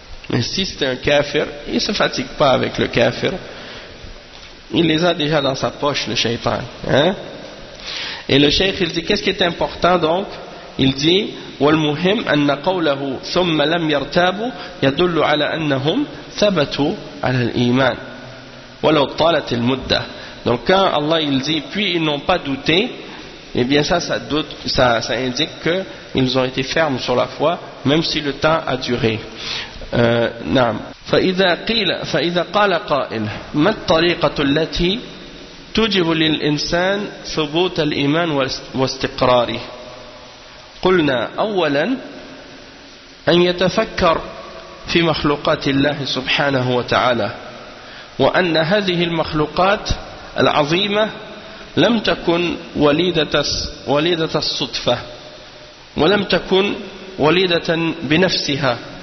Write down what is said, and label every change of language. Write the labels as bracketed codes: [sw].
[fr] Mais si c'est un kafir, il ne se fatigue pas avec le kafir. Il les a déjà dans sa poche, le shaitan. Hein? Et le shaykh, il dit, qu'est-ce qui est important donc? Il dit, [ar] والمهم أن قوله ثم لم يرتابوا يدل على أنهم ثبتوا على الإيمان ولو طالت المدة. [fr] Donc quand Allah il dit puis ils n'ont pas douté, eh bien ça indique que ils ont été fermes sur la foi même si le temps a duré. [ar] نعم. فإذا قال قائل ما الطريقة التي توجب للإنسان ثبوت الإيمان واستقراره؟ قلنا أولا أن يتفكر في مخلوقات الله سبحانه وتعالى وأن هذه المخلوقات العظيمة لم تكن وليدة الصدفة ولم تكن وليدة بنفسها.